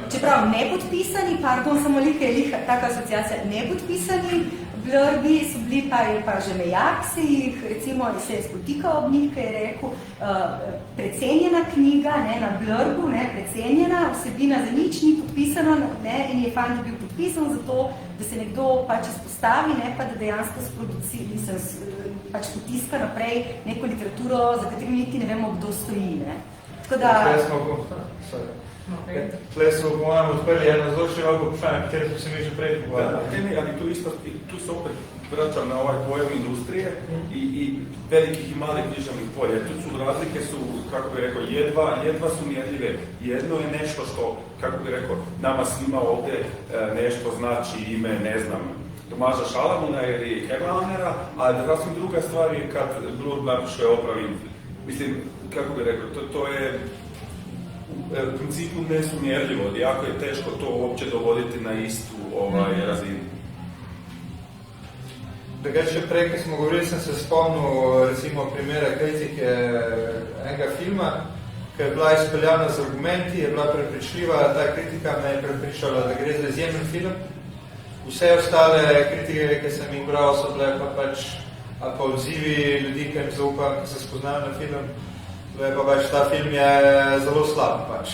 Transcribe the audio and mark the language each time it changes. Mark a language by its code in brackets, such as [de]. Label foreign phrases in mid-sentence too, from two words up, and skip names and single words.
[sl] Čeprav nepodpisani, pardon, samo liha, taka asociacija, nepodpisani blurbi so bili pa že Mejak se jih, recimo, se je spotikal ob njih, ki je rekel, precenjena knjiga, ne, na blurbu, ne, precenjena, vsebina za nič ni podpisano, ne, in je fant bil podpisan zato, da se nekdo pač izpostavi, ne, pa da dejansko pač potiska naprej neko literaturo, za katero niti ne vemo, kdo stoji. Ne. Tako da... Tle smo po mojem odprli eno zelo široko vprašanje, katero smo se mi že prej pogovarjali. [hr] Ali tu se opet vraćam na ovaj pojem industrije i velikih i malih književnih polja. Tu su razlike, kako bi rekao, jedva su mjerljive. Jedno je nešto što, kako bi rekao, nama svima ovdje nešto znači ime, ne znam, Tomaža Šalamuna ili Hermanera, a sasvim druga stvar je kad blurb napiše opravi. Mislim, kako bi rekao, to je u principu nesumjerljivo, jako je teško to uopće dovoditi na istu razinu. [sl] Drugače prej, ko smo govorili, sem se spomnil recimo primera kritike enega filma, ki je bila izpeljana z argumenti, je bila prepričljiva, ta kritika me je prepričala, da gre za izjemen film. Vse ostale kritike, ki sem jih bral, so bile pa pač ali pa odzivi ljudi, ki jim zaupam, ki se spoznajo na film, pa pač ta film je zelo slab pač.